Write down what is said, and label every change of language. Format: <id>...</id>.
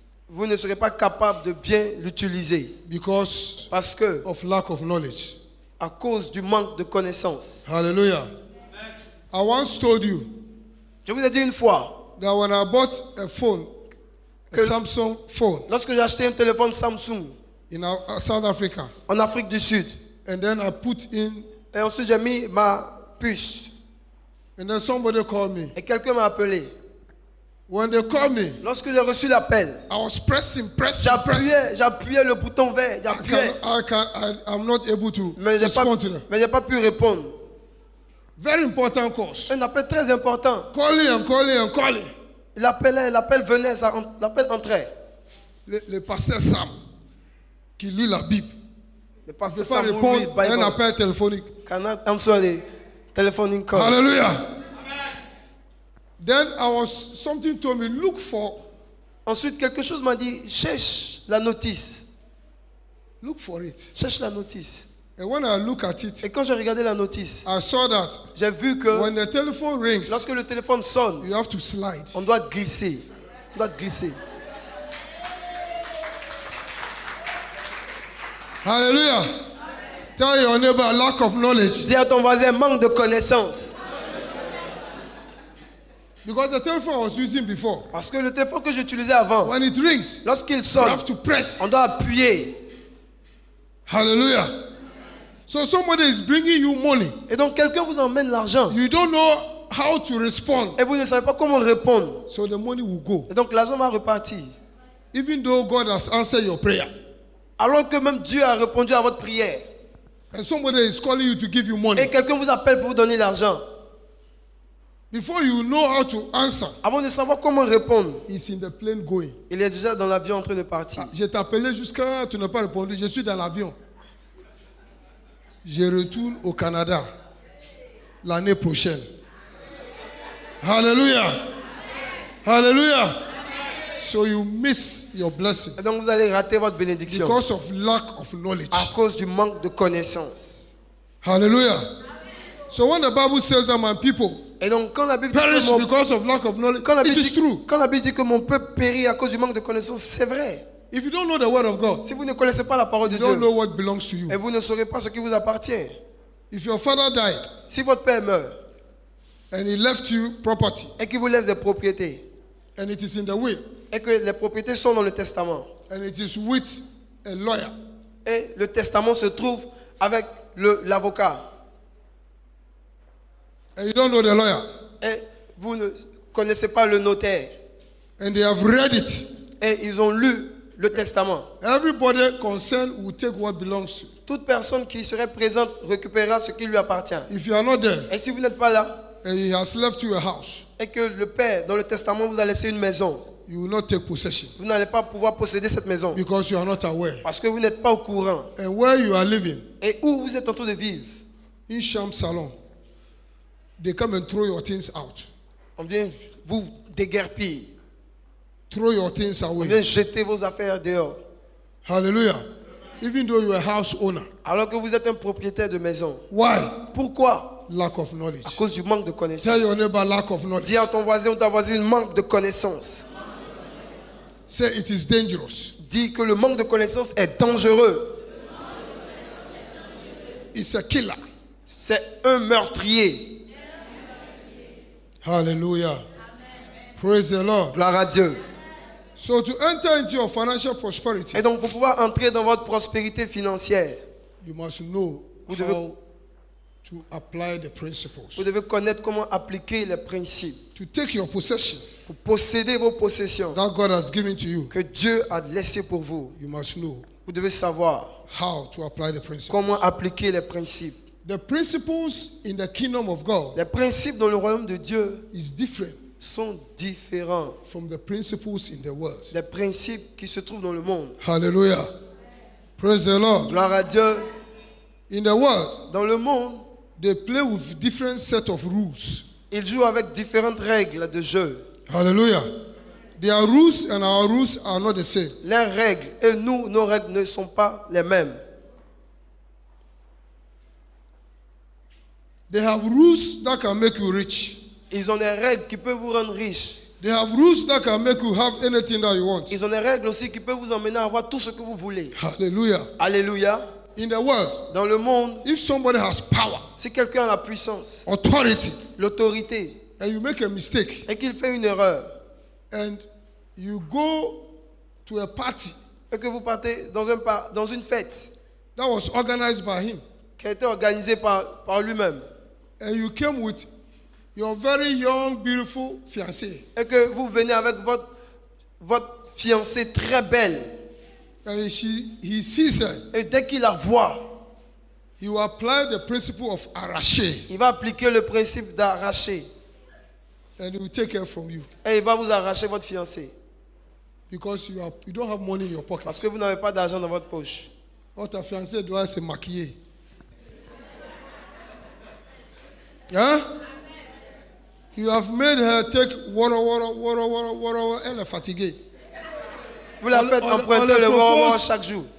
<fr>vous ne serez pas capable de bien l'utiliser</fr> <en>because</en> <fr>parce que</fr> <en>of lack of knowledge.</en> <fr>à cause du manque de connaissance.</fr> <en>Hallelujah. I once told you</en> <fr>Je vous ai dit une fois,</fr> <en>that when I bought a phone, a</en> <fr>Que-</fr> <en>Samsung phone</en> <fr>lorsque j'ai acheté un téléphone Samsung</fr> <en>in South Africa,</en> <fr>en Afrique du Sud,</fr> <en>and then I put in,</en> <fr>et ensuite j'ai mis ma puce,</fr> <en>and then somebody called me.</en> <fr>et quelqu'un m'a appelé.</fr> <en>When they called me,</en> <fr>Lorsque j'ai reçu l'appel,</fr> <en>I was pressing.</en> <fr>j'appuyais le bouton vert, j'appuyais,</fr> <en>I'm not able to</en> <fr>mais</fr> <en>respond to them.</en> <fr>j'ai pas pu répondre.</fr> <en>Very important course.</en> <fr>Un appel très important.</fr> <en>Calling and calling and calling.</en> <fr>L'appel venait, l'appel entrait. Le pasteur Sam, qui lit la Bible, Le ne pasteur peut pas Sam répondre</fr> <en>read</en> <fr>à un</fr> <en>Bible.</en> <fr>appel téléphonique.</fr> <en>Cannot answer the telephone call. Hallelujah. Then something told me, look for</en> <fr>Ensuite, quelque chose m'a dit, cherche la notice.</fr> <en>it.</en> <fr>Cherche la notice.</fr> <en>And when I look at it,</en> <fr>Et quand j'ai regardé la notice,</fr> <en>I saw that</en> <fr>j'ai vu que</fr> <en>when the telephone rings,</en> <fr>lorsque le téléphone sonne,</fr> <en>you have to slide.</en> <fr>on doit glisser. On doit glisser.</fr> <en>Hallelujah. Tell your neighbor, lack of knowledge.</en> <fr>Dis à ton voisin, manque de connaissance.</fr> <en>Because the telephone I was using before,</en> <fr>Parce que le téléphone que j'utilisais avant,</fr> <en>when it rings,</en> <fr>lorsqu'il</fr> <en>you</en> <fr>sonne,</fr> <en>have to press.</en> <fr>on doit appuyer.</fr> <en>Hallelujah. So somebody is bringing you money.</en> <fr>Et donc quelqu'un vous emmène l'argent.</fr> <en>You don't know how to respond.</en> <fr>Et vous ne savez pas comment répondre.</fr> <en>So the money will go.</en> <fr>Et donc l'argent va repartir.</fr> <en>Even though God has answered your prayer.</en> <fr>Alors que même Dieu a répondu à votre prière.</fr> <en>And somebody is calling you to give you money.</en> <fr>Et quelqu'un vous appelle pour vous donner l'argent.</fr> <en>Before you know how to answer,</en> <fr>Avant de savoir comment répondre,</fr> <en>he's in the plane going.</en> <fr>il est déjà dans l'avion en train de partir. Je t'ai appelé jusqu'à tu n'as pas répondu. Je suis dans l'avion. Je retourne au Canada l'année prochaine.</fr> <en>Hallelujah. Hallelujah. So you miss your blessing</en> <fr>Et donc vous allez rater votre bénédiction</fr> <en>because of lack of knowledge.</en> <fr>à cause du manque de connaissance.</fr> <en>Hallelujah. So when the Bible says that my people</en> <fr>Et donc quand la Bible dit</fr> <en>perish</en> <fr>que mon,</fr> <en>because of lack of knowledge,</en> <fr>quand la</fr> <en>it</en> <fr>Bible</fr> <en>is</en> <fr>dit-</fr> <en>true.</en> <fr>quand la Bible dit que mon peuple périt à cause du manque de connaissance, c'est vrai.</fr> <en>If you don't know the word of God,</en> <fr>Si vous ne connaissez pas la parole de</fr> <en>you don't</en> <fr>Dieu,</fr> <en>know what belongs to you.</en> <fr>et vous ne saurez pas ce qui vous appartient.</fr> <en>If your father died</en> <fr>Si votre père meurt</fr> <en>and he left you property</en> <fr>et qu'il vous laisse des propriétés,</fr> <en>and it is in the will</en> <fr>et que les propriétés sont dans le testament,</fr> <en>and it is with a lawyer,</en> <fr>et le testament se trouve avec l'avocat,</fr> <en>and you don't know the lawyer,</en> <fr>et vous ne connaissez pas le notaire,</fr> <en>and they have read it,</en> <fr>et ils ont lu le testament,</fr> <en>everybody concerned will take what belongs to you.</en> <fr>toute personne qui serait présente récupérera ce qui lui appartient.</fr> <en>If you are not there</en> <fr>Et si vous n'êtes pas là,</fr> <en>and he has left you a house,</en> <fr>et que le père, dans le testament, vous a laissé une maison,</fr> <en>you will not take possession</en> <fr>vous n'allez pas pouvoir posséder cette maison,</fr> <en>because you are not aware.</en> <fr>parce que vous n'êtes pas au courant.</fr> <en>And where you are living,</en> <fr>Et où vous êtes en train de vivre,</fr> <en>in Sham Salon, they come and throw your things out.</en> <fr>on vient vous déguerpir,</fr> <en>Throw your things</en> <fr>on</fr> <en>away.</en> <fr>vient jeter vos affaires dehors.</fr> <en>Hallelujah. Even though you are a house owner.</en> <fr>Alors que vous êtes un propriétaire de maison.</fr> <en>Why?</en> <fr>Pourquoi?</fr> <en>Lack of</en> <fr>À</fr> <en>knowledge.</en> <fr>cause du manque de connaissance.</fr> <en>Tell your neighbor lack of knowledge.</en> <fr>Dis à ton voisin ou ta voisine, manque de connaissance.</fr> <en>Say it is dangerous.</en> <fr>Dis que le manque de connaissance est dangereux.</fr> <en>It's a killer.</en> <fr>C'est un meurtrier.</fr> <en>Hallelujah. Praise the Lord.</en> <fr>Gloire à Dieu.</fr> <en>So to enter into your financial prosperity,</en> <fr>Et donc pour pouvoir entrer dans votre prospérité financière,</fr> <en>you must know</en> <fr>Vous devez-</fr> <en>how to apply the principles.</en> <fr>vous devez connaître comment appliquer les principes</fr> <en>To take your possession</en> <fr>pour posséder vos possessions</fr> <en>that God has given to you,</en> <fr>que Dieu a laissées pour vous.</fr> <en>you must know</en> <fr>Vous devez savoir</fr> <en>how to apply the principles.</en> <fr>comment appliquer les principes.</fr> <en>The principles in the kingdom of God</en> <fr>Les principes dans le royaume de Dieu</fr> <en>is different</en> <fr>sont différents</fr> <en>from the principles in the world.</en> <fr>des principes qui se trouvent dans le monde.</fr> <en>Hallelujah. Praise the Lord.</en> <fr>Gloire à Dieu.</fr> <en>In the world,</en> <fr>Dans le monde,</fr> <en>they play with different set of rules.</en> <fr>ils jouent avec différentes règles de jeu.</fr> <en>Hallelujah. Their rules and our rules are not the same.</en> <fr>Leurs règles et nous, nos règles ne sont pas les mêmes.</fr> <en>They have rules that can make you rich.</en> <fr>Ils ont des règles qui peuvent vous rendre riche.</fr> <en>They have rules that can make you have anything that you want.</en> <fr>Ils ont des règles aussi qui peuvent vous emmener à avoir tout ce que vous voulez.</fr> <en>Hallelujah.</en> <fr>Alléluia.</fr> <en>In the world,</en> <fr>Dans le monde,</fr> <en>if somebody has power,</en> <fr>si quelqu'un a la puissance,</fr> <en>authority,</en> <fr>l'autorité,</fr> <en>and you make a mistake,</en> <fr>et qu'il fait une erreur,</fr> <en>and you go to a party</en> <fr>et que vous partez dans une fête</fr> <en>that was organized by him,</en> <fr>qui a été organisée par lui-même,</fr> <en>and you came with your very young, beautiful fiancée,</en> <fr>et que vous venez avec votre fiancée très belle,</fr> <en>and he sees her,</en> <fr>et dès qu'il la voit,</fr> <en>he will apply the principle of arraché,</en> <fr>il va appliquer le principe d'arracher,</fr> <en>and he will take her from you</en> <fr>et il va vous arracher votre fiancée,</fr> <en>because you don't have money in your pocket.</en> <fr>parce que vous n'avez pas d'argent dans votre poche. Oh, ta fiancée doit se maquiller. Hein?</fr> <en>You have made her take water,</en> <fr>elle est fatiguée. Vous la faites emprunter le water chaque jour,</fr>